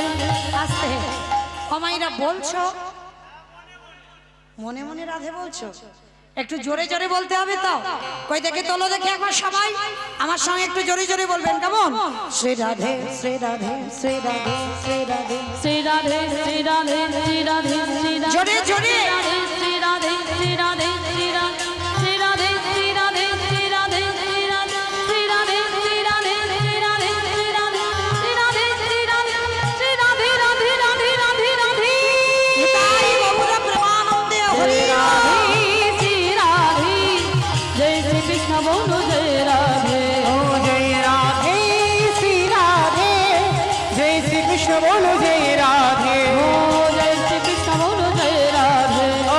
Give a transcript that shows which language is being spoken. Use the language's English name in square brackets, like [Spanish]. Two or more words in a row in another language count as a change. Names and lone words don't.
[Bangla] আস্তে কমাইরা বলছো মনে মনে রাধে বলছো, একটু জোরে জোরে বলতে হবে তো। কই দেখে তোলো দেখে একবার সবাই আমার সঙ্গে একটু জোরে জোরে বলবেন কেমন? শ্রী রাধে শ্রী রাধে শ্রী রাধে শ্রী রাধে [Hindi] श्री राधे श्री राधे श्री राधे श्री राधे [Bangla] জোরে জোরে [Hindi] श्री राधे श्री राधे श्री राधे श्री राधे श्री राधे श्री राधे श्री राधे श्री राधे श्री राधे श्री राधे श्री राधे श्री राधे श्री राधे श्री राधे राधे राधे राधे राधे [Bangla] নিতাই গৌর প্রেমানন্দে হরি [Hindi] राधे श्री राधे जय श्री कृष्ण बोलो जय राधे ओ जय राधे श्री राधे जय श्री कृष्ण बोलो जय राधे ओ जय श्री कृष्ण बोलो जय राधे